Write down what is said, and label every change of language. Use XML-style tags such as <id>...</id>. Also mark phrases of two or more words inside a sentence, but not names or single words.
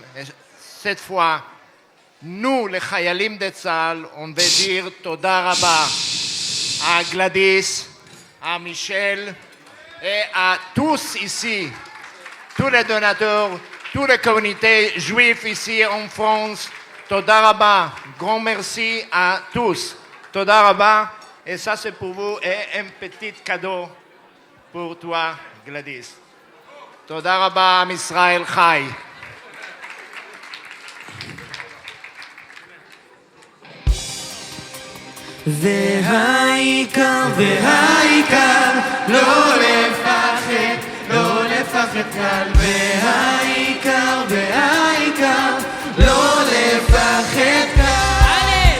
<fr>Cette fois, nous, les Chayalim de Tzahal, on veut dire</fr> <he>תודה רבה</he> <fr>à Gladys, à Michel et à tous ici, tous les donateurs, toutes les communautés juives ici en France.</fr> <he>תודה רבה,</he> <fr>grand merci à tous.</fr> <he>תודה רבה,</he> <fr>et ça c'est pour vous et un petit cadeau pour toi, Gladys.</fr> <he>תודה רבה, עם ישראל חי. והעיקר, לא לפחד כלל, והעיקר, לא לפחד כלל.</he>